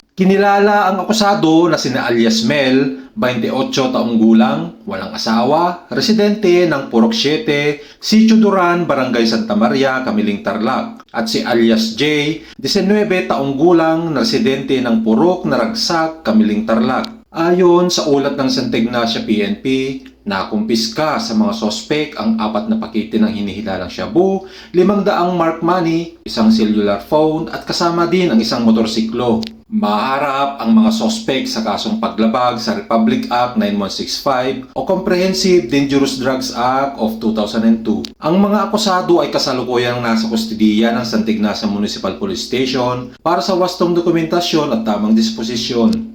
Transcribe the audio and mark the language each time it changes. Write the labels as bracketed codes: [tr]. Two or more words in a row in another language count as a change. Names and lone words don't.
[tl] Kinilala ang akusado na sina alias Mel, 28 taong gulang, walang asawa, residente ng Purok 7, Sitio Duran, Barangay Santa Maria, Kamiling, Tarlac. At si alias J, 19 taong gulang, na residente ng Purok Naragsak, Kamiling, Tarlac. Ayon sa ulat ng Santa Ignacia PNP, nakumpiska sa mga sospek ang 4 na pakete ng hinihilalang shabu, 500 mark money, isang cellular phone at kasama din ang isang motorsiklo. Maharap ang mga sospek sa kasong paglabag sa Republic Act 9165 o Comprehensive Dangerous Drugs Act of 2002. Ang mga akusado ay kasalukuyang nasa kustidiya ng Santa Ignacia Municipal Police Station para sa wastong dokumentasyon at tamang disposisyon.